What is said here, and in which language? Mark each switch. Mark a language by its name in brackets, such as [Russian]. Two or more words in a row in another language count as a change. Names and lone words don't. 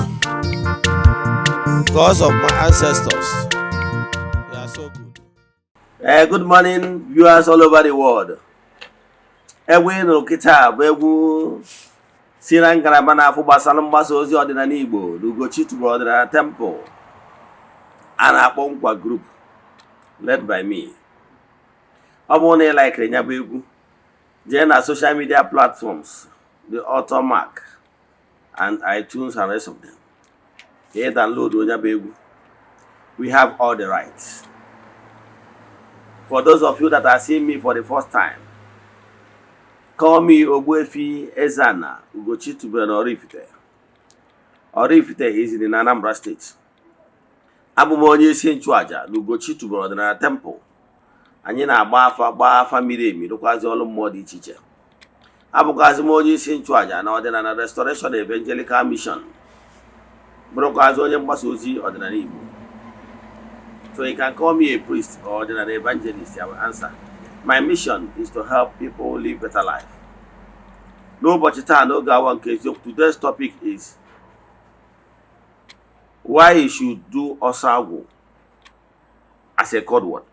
[English] Because of my ancestors, you are so good. Good morning, viewers all over the world. [Igbo] Egwu ịnụ kịta bụ egwu si na ngalaba na-afụ gbasara mgbasa ozi ọdịnala Igbo na Ugochi tubelu ọdịnala temple a na-akpọ Nkwa group [English] led by me. [Igbo] Ọ bụrụ na ị laikiri ya bụ egwu, jee na [English] social media platforms, the author mark and iTunes and rest of them. Here download [Igbo] onye bụ egwu. [English] We have all the rights. For those of you that are seeing me for the first time, call me Ogbuefi Eze-Ana Ugochi tubelu Oraifite. Oraifite is in Anambra State. [Igbo] Abụ m onye isi nchụaja na Ugochi tubelu ọdịnala temple. Anyị na-agba afa miri emi rụkwazi ọrụ mmụọ dị iche iche. Abụkwazi m onye isi nchụaja na ọdịnala Restoration Evangelical Mission. Bụrụkwazi onye mgbasa ozi ọdịnala Igbo. [English] So you can call me a priest or an evangelist, I will answer. My mission is to help people live better life. Nobody can no go one case. Today's topic is why you should do Osagu as a code word.